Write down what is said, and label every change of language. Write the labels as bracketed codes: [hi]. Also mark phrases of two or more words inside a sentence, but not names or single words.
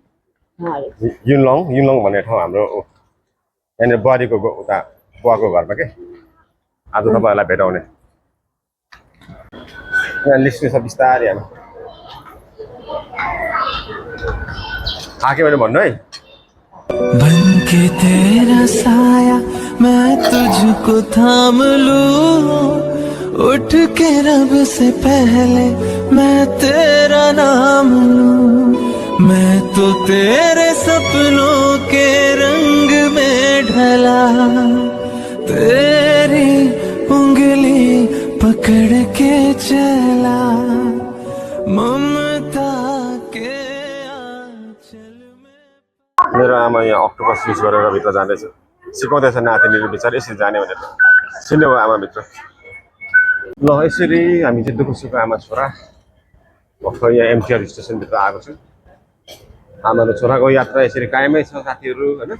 [ne] युलङ भन्ने ठाउँ हाम्रो यहाँनिर बुहारीको उता बुवाको घरमा के आज तपाईँहरूलाई भेटाउने। यहाँ निस्किनु छ बिस्तारै आमा। थाक्यो भने भन्नु है। [hi] बनके तेरा साया मैं तुझको थाम लूं, उठ के रब से पहले मैं तेरा नाम लूं, मैं तो तेरे सपनों के रंग में ढला, तेरी उंगली पकड़ के चला, ममता के आंचल में। [ne] मेरो आमा यहाँ [en] octopus use [ne] गरेर भित्र जाँदैछ। सिकाउँदैछ नातिनीले बिचार यसरी जाने भनेर। चिन्ने भयो आमा भित्र। ल यसरी हामी चाहिँ दुःख सुख आमा छोरा भर्खर यहाँ एमटिआर स्टेसनभित्र आएको छु। आमा र छोराको यात्रा यसरी कायमै छ साथीहरू होइन।